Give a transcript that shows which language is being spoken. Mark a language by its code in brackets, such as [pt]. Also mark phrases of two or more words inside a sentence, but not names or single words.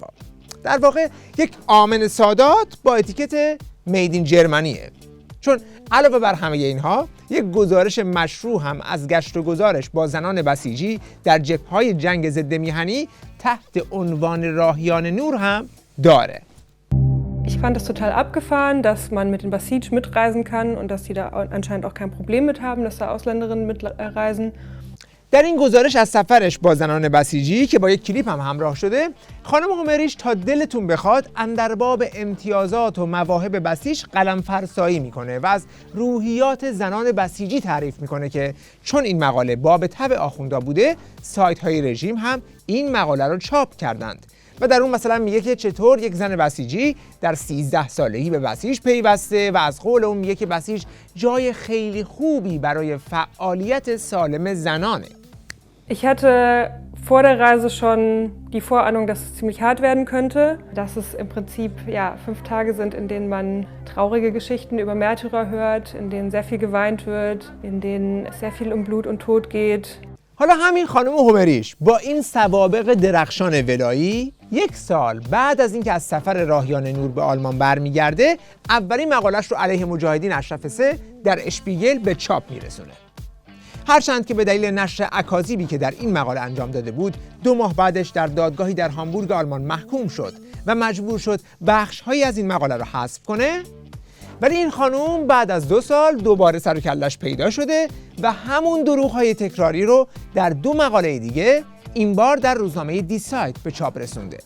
[fa] در واقع یک آمن سادات با اتیکت [en] made in Germany, [fa] چون علاوه بر همه اینها یک گزارش مشروع هم از گشت و گذارش با زنان بسیجی در جبهه‌های جنگ ضد میهنی تحت عنوان راهیان نور هم داره. [de] Ich fand das total abgefahren, dass man mit den Basij mitreisen kann und dass sie da anscheinend auch kein Problem mit haben, dass da Ausländerinnen mitreisen. [fa] در این گزارش از سفرش با زنان بسیجی که با یک کلیپ هم همراه شده، خانم هومریش تا دلتون بخواد اندرباب امتیازات و مواهب بسیج قلم فرسایی میکنه و از روحیات زنان بسیجی تعریف میکنه که چون این مقاله باب طبع آخوندا بوده، سایت های رژیم هم این مقاله رو چاپ کردند و در اون مثلا میگه که چطور یک زن بسیجی در 13 سالگی به بسیج پیوسته و از قول اون میگه که بسیج جای خیلی خوبی برای فعالیت سالم زنانه. [de] Ich hatte vor der Reise schon die Vorahnung, dass es ziemlich hart werden könnte, dass es im Prinzip 5 Tage sind, in denen man traurige Geschichten über Märtyrer hört, in denen sehr viel geweint wird, in denen es sehr viel um Blut und Tod geht. [fa] حالا همین خانم هومریش با این سوابق درخشان ولایی 1 سال بعد از اینکه از سفر راهیان نور به آلمان برمیگرده، اولین مقالش رو علیه مجاهدین اشرف 3 در اشپیگل به چاپ میرسونه. هرچند که به دلیل نشر اکاذیبی که در این مقاله انجام داده بود 2 ماه بعدش در دادگاهی در هامبورگ آلمان محکوم شد و مجبور شد بخش‌هایی از این مقاله رو حذف کنه، ولی این خانوم بعد از 2 سال دوباره سر و کله‌اش پیدا شده و همون دروغ‌های تکراری رو در 2 مقاله دیگه، این بار در روزنامه دی سایت به چاپ رسونده.